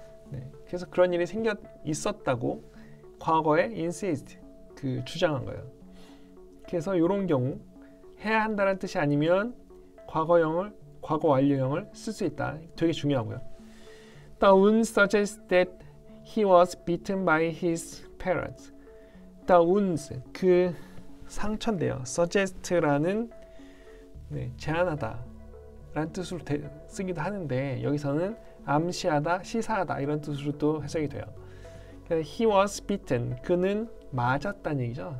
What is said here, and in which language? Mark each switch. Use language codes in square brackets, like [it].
[ko] 네, 그래서 그런 일이 있었다고 과거에 insist 그 주장한 거예요. 그래서 이런 경우 해야 한다는 뜻이 아니면 과거 완료형을 쓸 수 있다. 되게 중요하고요. [en] Dawn suggests that he was beaten by his parents. [ko] Dawn's 그 상처인데요. suggest라는 네, 제안하다 라는 뜻으로 쓰기도 하는데 여기서는 암시하다, 시사하다 이런 뜻으로 또 해석이 돼요. [en] He was beaten. [ko] 그는 맞았다는 얘기죠.